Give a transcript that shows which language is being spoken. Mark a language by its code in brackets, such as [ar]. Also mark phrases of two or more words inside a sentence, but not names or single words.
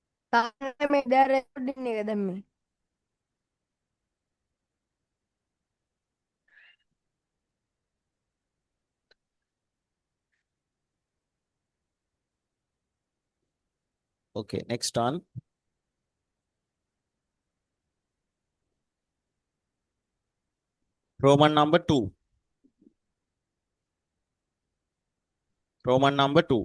[si] තාම මේ දැන් රෙකෝඩින් එක දැම්මේ. [en] Okay, next one. Roman number 2. Roman number 2.